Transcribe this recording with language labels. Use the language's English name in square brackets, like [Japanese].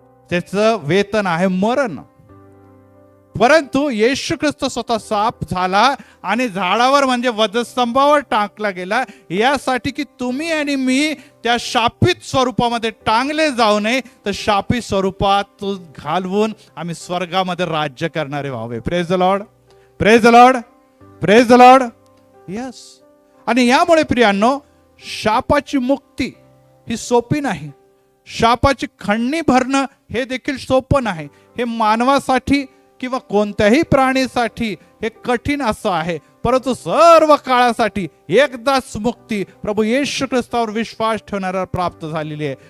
[Marathi] त्याचं वेतन आहे मरण. परंतु येशू ख्रिस्त स्वतः साप झाला आणि झाडावर म्हणजे वधस्तंभावर टाकला गेला, यासाठी की तुम्ही आणि मी त्या शापित स्वरूपामध्ये टांगले जाऊ नये, तर शापित स्वरूपात घालवून आम्ही स्वर्गामध्ये राज्य करणारे व्हावे. [English] Praise the lord, praise the lord, praise the lord. Yes. [Marathi] आणि यामुळे प्रियांनो, शापाची मुक्ती ही सोपी नाही. शापाची खंडणी भरणं हे देखील सोपं नाही. हे मानवासाठी किंवा कोणत्याही प्राणीसाठी हे कठीण असं आहे. परंतु सर्व काळासाठी एकदाच मुक्ती प्रभू येशू ख्रिस्तावर विश्वास ठेवणारा प्राप्त झालेली आहे.